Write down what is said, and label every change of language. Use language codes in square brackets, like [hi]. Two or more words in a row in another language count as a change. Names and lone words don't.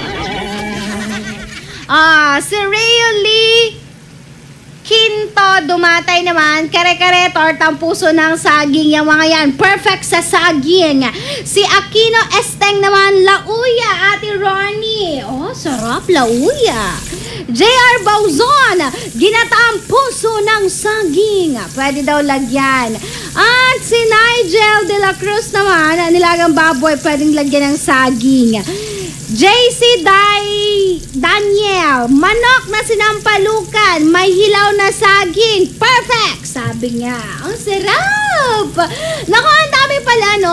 [tl] Si Ray Lee Quinto dumatay naman, kare-kare, tortang puso ng saging, yung mga yan, perfect sa saging. Si Aquino Esteng naman, lauya, Ate Ronnie. Sarap, lauya. J.R. Bauzon, ginataang puso ng saging. Pwede daw lagyan. At si Nigel de la Cruz naman, nilagang baboy, pwedeng lagyan ng saging. JC Daniel, manok na sinampalukan, may hilaw na saging. Perfect! Sabi niya. Ang sarap! Naku, ang dami pala, no?